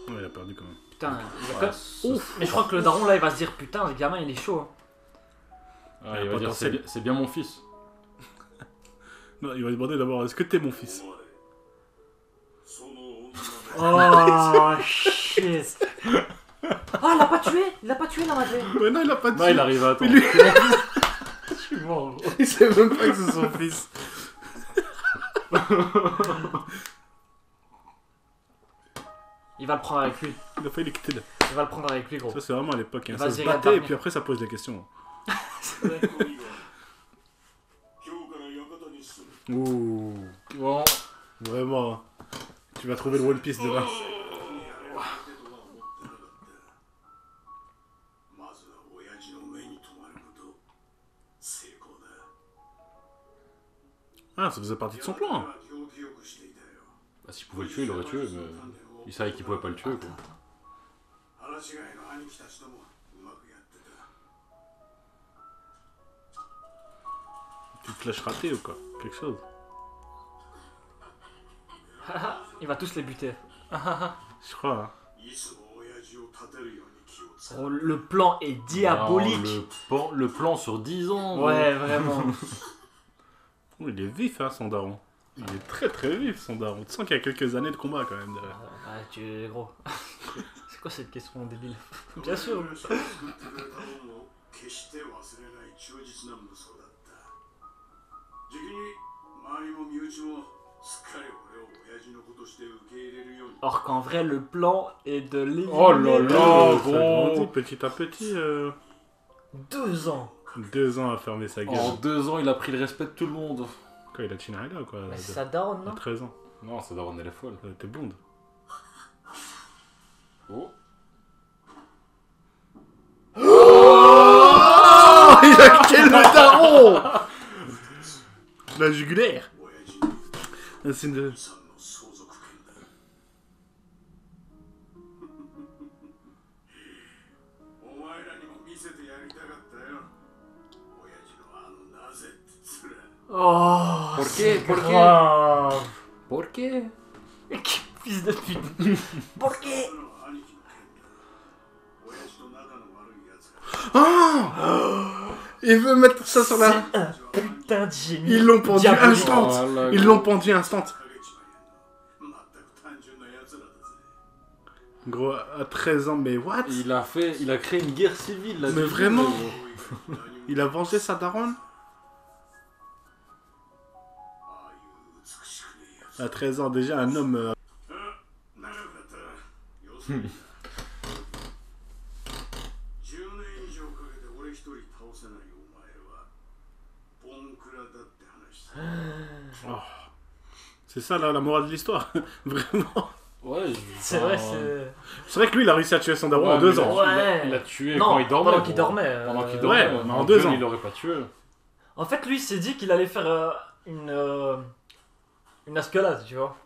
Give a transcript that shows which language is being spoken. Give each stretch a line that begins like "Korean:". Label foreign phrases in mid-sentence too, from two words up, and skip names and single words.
French: perdu quand même. Putain, il va Ouais, quand- Ouf. Mais je crois que le daron là, il va se dire putain, le gamin il est chaud. Ah, il va dire c'est bien mon fils. Non, il va demander d'abord est-ce que t'es mon fils?
Japanese: その女の
French: Oh shit. Ah, il l'a pas tué. Il l'a pas tué dans la vraie. Ouais, non, il a pas de Non, il arrive à attendre. Mais lui- Je suis mort. Gros. Il sait même pas que c'est son fils. Il va le prendre avec lui. Il a failli les quitter là. Il va le prendre avec lui, gros. Ça, c'est vraiment à l'époque. Hein. Il va Ça se se battait regarder. et puis après, ça pose des questions. C'est vrai.
Japanese: 今日から館に住む
French: Ouh, Bon, vraiment. Hein. Tu vas trouver le One Piece demain.
Japanese: やれるとは思ってなかったまずは親父の目に留まること成功だ
French: Ah, ça faisait partie de son plan. Hein.
Japanese: 行儀よくしていたよ
French: bah, s'il pouvait le tuer, il l'aurait tué, mais il savait qu'il pouvait pas le tuer, quoi.
Japanese: 腹違いの兄貴たちともうまくやってた
French: Tu te lâches raté ou quoi? Quelque chose. Il va tous les buter. Je crois. Hein.
Japanese: いつも親父を立てるように気をつけ
French: Oh, le plan est diabolique. Non, le plan sur 10 ans. Ouais, vraiment. Oh, il est vif, hein, son daron. Il est très très vif, son daron. Tu sens qu'il y a quelques années de combat quand même derrière. Ouais, tu es gros. C'est quoi cette question débile? Bien sûr.
Japanese: 作ってくれた恩を決して忘れない忠実な息子だった時期に周りも身内もすっかり俺を親父の子として受け入れるように
French: Or qu'en vrai, le plan est de l'éliminer. Oh là là, Ça gros. grandit petit à petit. 2 ans. 2 ans à fermer sa gueule. En 2 ans, il a pris le respect de tout le monde. Quoi, il a Chinarella quoi. Mais à- c'est sa daronne, à non? 13 ans. Non, ça doit elle est folle. Elle était blonde. Oh. Oh, il a quel le daron. La jugulaire.
Japanese: 親父に
French: Ah, c'est une...
Japanese: さんの相続権だお前らにも見せてやりたかったよ親父のあのなぜって面
French: Oh,
Spanish: Por
French: c'est
Spanish: qué? Por qué?
French: grave.
Spanish: Por qué?
French: Fils de pute.
Spanish: Por qué?
Japanese: その兄貴の件だ親父と仲の悪い奴が
French: Oh, il veut mettre ça sur la... C'est un putain de génie. Ils l'ont pendu diabolique. instant. Voilà, Ils gros. l'ont pendu instant.
Japanese: 陰ちまりんの全く単純な奴らだぜ
French: Gros, à 13 ans, mais what? Il a créé une guerre civile là. Mais vraiment? Il a vengé sa daronne?
Japanese: ああいう美しくねえやつ
French: À 13 ans, déjà un homme...
Japanese: 長くなったら要するに10年以上かけて俺一人倒せないお前はボンクラだって話さ
French: C'est ça la morale de l'histoire. Vraiment. Ouais, C'est vrai, c'est. C'est vrai que lui, il a réussi à tuer son daron Ouais, en 2 mais ans. Ouais. Il l'a tué Non, quand il dormait. pendant qu'il gros. dormait, Pendant qu'il ouais, dormait. mais en En 2 jeune, ans. Il l'aurait pas tué. En fait, lui, il s'est dit qu'il allait faire une escalade, tu vois.